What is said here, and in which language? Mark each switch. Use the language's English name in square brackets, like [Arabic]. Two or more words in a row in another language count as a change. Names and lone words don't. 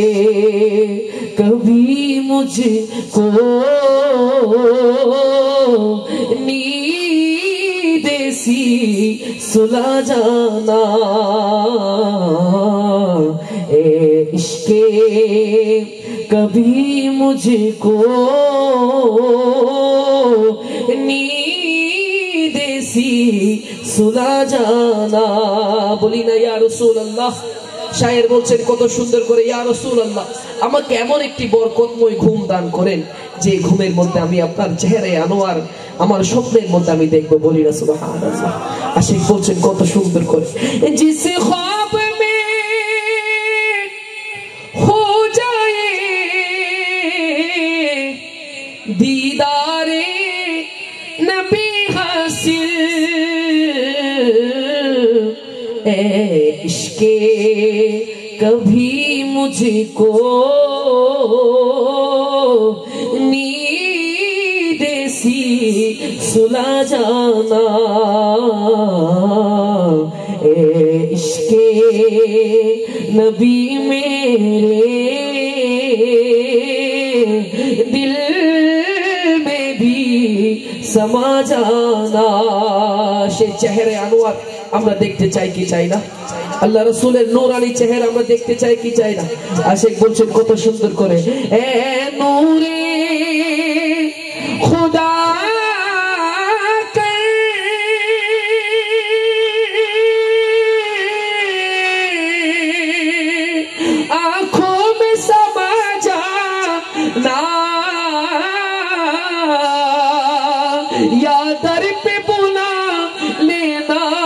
[Urdu] کبھی مجھ کو نیند سی سلا جانا، اے عشق کبھی مجھ کو نیند سی سلا جانا۔ [Bangla] বলি না [Arabic] يا رسول الله, [Bangla] শায়ের বলছেন কত সুন্দর করে, [Arabic] يا رسول الله [Bangla] আমাকে এমন একটি বরকতময় ঘুম দান করেন যে ঘুমের মধ্যে আমি আপনার চেহারায় আনোয়ার আমার স্বপ্নের মধ্যে আমি দেখবো। বলি না সুবহানাল্লাহ। আশিক বলছেন কত সুন্দর করে, [Urdu] جس خواب میں ہو جائے دیدار نبی حاصل, اے عشق کبھی مجھ کو نیند سی سلا جانا، اے عشق نبی میرے دل میں بھی سما جانا۔ [Bangla] সে চেহারা আনোয়ার আমরা দেখতে চাই কি চাই না? আল্লাহ রাসূলের নূরানি চেহারা আমরা দেখতে চাই কি চাই না? আশিক বলছেন কত সুন্দর করে, [Urdu] اے نور خدا آنکھوں میں سما جانا، یا در پہ بلا لینا,